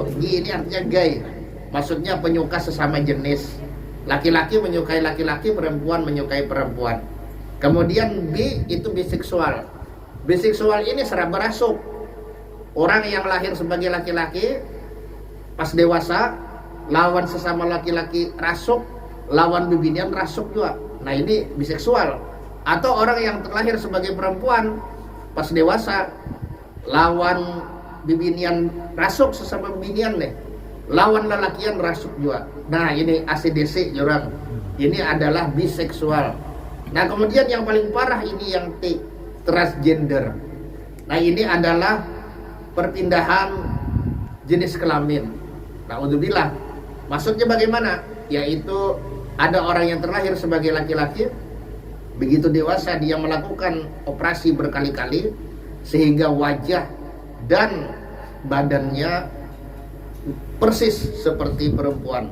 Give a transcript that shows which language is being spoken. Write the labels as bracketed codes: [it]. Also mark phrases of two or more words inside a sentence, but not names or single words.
[id] G ini artinya gay. Maksudnya penyuka sesama jenis. Laki-laki menyukai laki-laki, perempuan menyukai perempuan. Kemudian B itu biseksual. Biseksual ini serba rasuk. [bjn] Orang yang lahir sebagai laki-laki pas dewasa lawan sesama laki-laki rasuk, lawan bibinian rasuk juga. [id] Nah, ini biseksual. [bjn] Atau orang yang terlahir sebagai perempuan pas dewasa lawan bibinian rasuk, sesama bibinian lawan lelakian rasuk juga. [id] Nah, ini ACDC orang. Ini adalah biseksual. Nah, kemudian yang paling parah ini yang T, transgender. Nah, ini adalah perpindahan jenis kelamin. Na'udzubillah. Maksudnya bagaimana? Yaitu ada orang yang terlahir sebagai laki-laki, begitu dewasa dia melakukan operasi berkali-kali sehingga wajah dan badannya persis seperti perempuan.